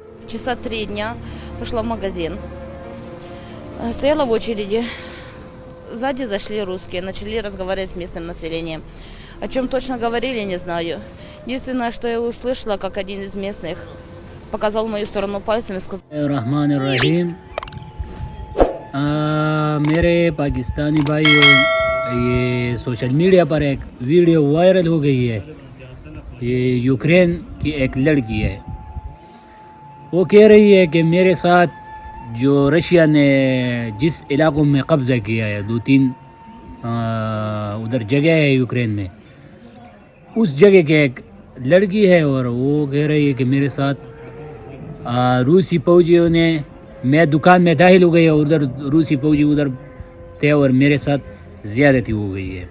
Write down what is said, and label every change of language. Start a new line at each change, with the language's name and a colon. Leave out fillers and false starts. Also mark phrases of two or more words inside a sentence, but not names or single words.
Russian: часа 3 дня пошла в магазин. Стояла в очереди. Сзади зашли русские, начали разговаривать с местным населением. О чем точно говорили, не знаю. Единственное, что я услышала, как один из местных показал в мою сторону пальцем и сказал: रहमान रहीम।
Urdu: میرے پاکستانی بھائیو، یہ
English: social media
Urdu: پر ایک
English: video viral
Urdu: ہو گئی ہے. یہ یوکرین کی ایک لڑکی ہے، وہ کہہ رہی ہے کہ میرے ساتھ جو رشیا نے جس علاقوں میں قبضہ کیا ہے، 2-3 ادھر جگہ ہے یوکرین میں، اس جگہ کی ایک لڑکی ہے اور وہ کہہ رہی ہے کہ میرے ساتھ روسی فوجیوں نے، میں دکان میں داخل ہو گئی اور ادھر روسی فوجی ادھر تھے اور میرے ساتھ زیادتی ہو گئی ہے.